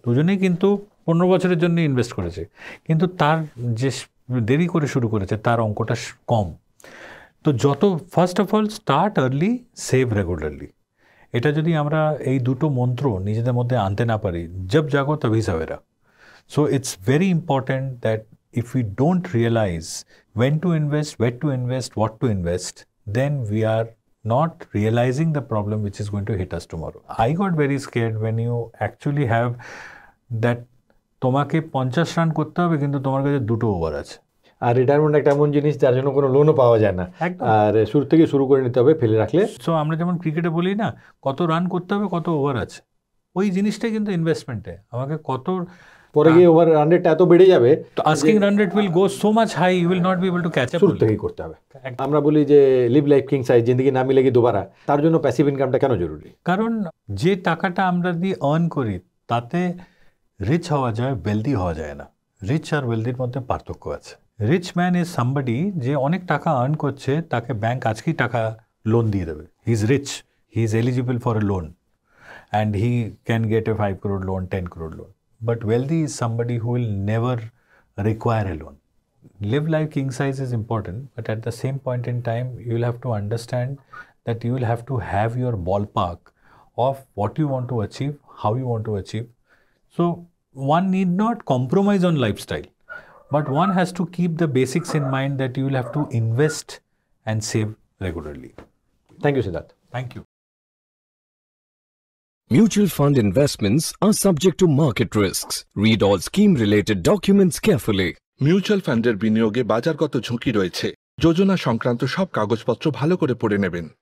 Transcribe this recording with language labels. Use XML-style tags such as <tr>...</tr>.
<bn>দুজনেই কিন্তু 15 বছরের জন্য ইনভেস্ট করেছে, কিন্তু তার যে দেরি করে শুরু করেছে তার অঙ্কটা কম। তো যত first of all start early, save regularly, এটা যদি আমরা এই দুটো মন্ত্র নিজেদের মধ্যে আনতে না পারি,</bn> <hi>job Jago তভি সবেরা।</hi> <en>So it's very important that if we don't realize when to invest, where to invest, what to invest, then we are not realizing the problem which is going to hit us tomorrow. I got very scared when you actually have that</en> <bn>তোমাকে 50 run করতে হবে কিন্তু তোমার কাছে 2টো over আছে। আর retirement একটা এমন জিনিস যার জন্য কোনো লোনও পাওয়া যায় না, আর শুরু থেকে শুরু করে নিতে হবে ফেলে রাখলে। সো আমরা যেমন ক্রিকেটে বলি না, কত রান করতে হবে, কত ওভার আছে, ওই জিনিসটাই কিন্তু ইনভেস্টমেন্টে আমাকে কত পরে গিয়ে ওভার রান রেটটা এত বেড়ে যাবে,</bn> <en>তো asking run rate will go so much high, you will not be able to catch up.</en> <bn>শুরু থেকেই করতে হবে। আমরা বলি যে লিভ লাইফ কিং সাইজ,</bn> <hi>জিন্দেগি না মিলেগি দোবারা,</hi> <bn>তার জন্য প্যাসিভ ইনকামটা কেন জরুরি? কারণ যে টাকাটা আমরা দিয়ে আর্ন করি তাতে রিচ হওয়া যায়, ওয়েলদি হওয়া যায় না। রিচ আর ওয়েলদির মধ্যে পার্থক্য আছে।</bn> <en>rich man is somebody</en> <bn>যে অনেক টাকা আর্ন করছে, তাকে ব্যাংক আজকেই টাকা লোন দিয়ে দেবে,</bn> <en>He is rich, he is eligible for a loan and he can get a 5 crore loan, 10 crore loan. But wealthy is somebody who will never require a loan. Live life king size is important, but at the same point in time, you will have to understand that you will have to have your ballpark of what you want to achieve, how you want to achieve. So one need not compromise on lifestyle, but one has to keep the basics in mind that you will have to invest and save regularly. Thank you, Siddharth. Thank you. Mutual fund investments are subject to market risks. Read all scheme-related documents carefully.</en> <bn>Mutual ফান্ডের বিনিয়োগে বাজারগত ঝুঁকি রয়েছে। যোজনা সংক্রান্ত সব কাগজপত্র ভালো করে পড়ে নেবেন।</bn>